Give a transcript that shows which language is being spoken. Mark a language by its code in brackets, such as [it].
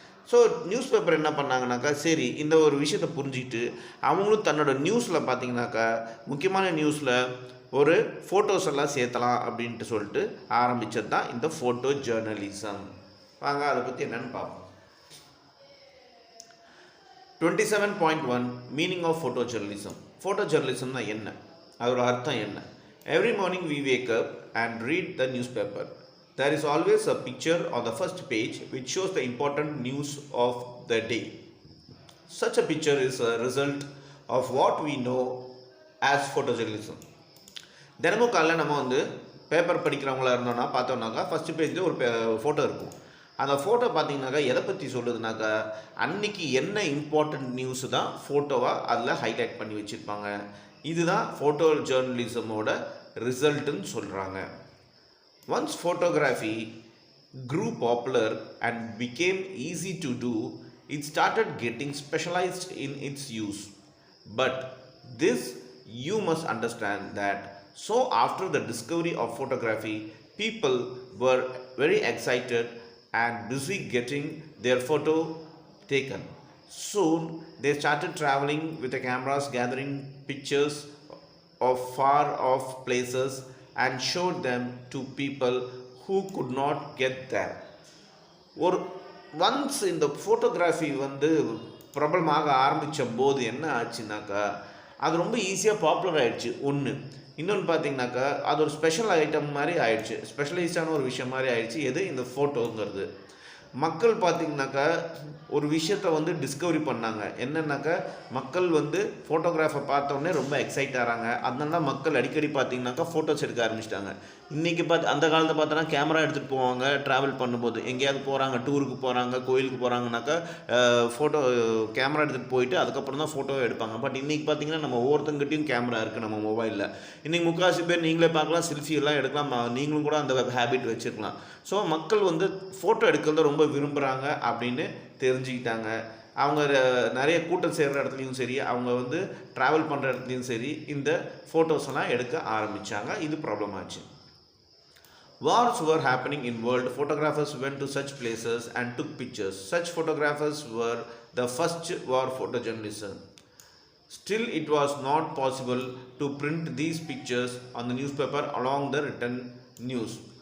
[ta] So news paper என்ன பண்ணாங்கனாக்கா, சரி இந்த ஒரு விஷயத்தை புரிஞ்சுக்கிட்டு அவங்களும் தன்னோட நியூஸில் பார்த்திங்கனாக்கா முக்கியமான நியூஸில் ஒரு ஃபோட்டோஸ் எல்லாம் சேர்த்தலாம் அப்படின்ட்டு சொல்லிட்டு ஆரம்பித்தது தான் இந்த ஃபோட்டோ ஜேர்னலிசம். வாங்க அதை பற்றி என்னென்னு பார்ப்போம். 27.1 [en] Meaning of photojournalism. [ta] Photo ஜேர்னலிசம்னா என்ன, அதோட அர்த்தம் என்ன? [en] Every morning we wake up and read the newspaper. There is always a picture on the first page which shows the important news of the day. Such a picture is a result of what we know as photojournalism. [ta] தினமும் காலையில் நம்ம வந்து paper படிக்கிறவங்களா இருந்தோம்னா பார்த்தோம்னாக்கா first பேஜில் ஒரு photo இருக்கும். அந்த ஃபோட்டோ பார்த்தீங்கன்னாக்கா எதை பற்றி சொல்லுதுனாக்கா, அன்றைக்கி என்ன இம்பார்ட்டண்ட் நியூஸு தான் ஃபோட்டோவாக அதில் ஹைலைட் பண்ணி வச்சுருப்பாங்க. இதுதான் ஃபோட்டோ ஜேர்னலிசமோட ரிசல்ட்டுன்னு சொல்கிறாங்க. [en] Once photography grew popular and became easy to do, it started getting specialized in its use. But this you must understand that so after the discovery of photography, people were very excited and busy getting their photo taken. Soon they started traveling with the cameras, gathering pictures of far off places and showed them to people who could not get there. [ta] ஒரு once இந்த photography வந்து பிரபலமாக ஆரம்பித்த போது என்ன ஆச்சுனாக்கா, அது ரொம்ப ஈஸியாக பாப்புலர் ஆகிடுச்சு ஒன்று. இன்னொன்று பார்த்திங்கனாக்கா அது ஒரு ஸ்பெஷல் ஐட்டம் மாதிரி ஆயிடுச்சு, ஸ்பெஷலைஸ்டான ஒரு விஷயம் மாதிரி ஆயிடுச்சு. எது இந்த ஃபோட்டோங்கிறது. மக்கள் பார்த்திங்கனாக்கா ஒரு விஷயத்தை வந்து டிஸ்கவரி பண்ணாங்க. என்னென்னாக்கா மக்கள் வந்து ஃபோட்டோகிராஃபை பார்த்தோன்னே ரொம்ப எக்ஸைட் ஆகிறாங்க. அதனால தான் மக்கள் அடிக்கடி பார்த்திங்கனாக்கா ஃபோட்டோஸ் எடுக்க ஆரம்பிச்சிட்டாங்க. இன்றைக்கி அந்த காலத்தை பார்த்தோன்னா கேமரா எடுத்துகிட்டு போவாங்க. ட்ராவல் பண்ணும்போது எங்கேயாவது போகிறாங்க, டூருக்கு போகிறாங்க, கோயிலுக்கு போகிறாங்கனாக்கா ஃபோட்டோ கேமரா எடுத்துகிட்டு போயிட்டு அதுக்கப்புறம் தான் ஃபோட்டோவை எடுப்பாங்க. பட் இன்றைக்கி பார்த்திங்கன்னா நம்ம ஒவ்வொருத்தங்கிட்டையும் கேமரா இருக்குது நம்ம மொபைலில். இன்றைக்கி முக்கால்வாசி பேர் நீங்களே பார்க்கலாம், செல்ஃபி எல்லாம் எடுக்கலாம், நீங்களும் கூட அந்த ஹேபிட் வச்சுருக்கலாம். ஸோ மக்கள் வந்து ஃபோட்டோ எடுக்கிறத ரொம்ப விரும்புகிறாங்க அப்படின்னு தெரிஞ்சுக்கிட்டாங்க. அவங்க நிறைய கூட்டம் சேர்கிற இடத்துலையும் சரி, அவங்க வந்து ட்ராவல் பண்ணுற இடத்துலையும் சரி இந்த ஃபோட்டோஸ் எல்லாம் எடுக்க ஆரம்பித்தாங்க. இது ப்ராப்ளம் ஆச்சு. [en] Wars were happening in world. Photographers went to such places and took pictures. Such photographers were the first war photojournalism. Still, it was not possible to print these pictures on the newspaper along the written news.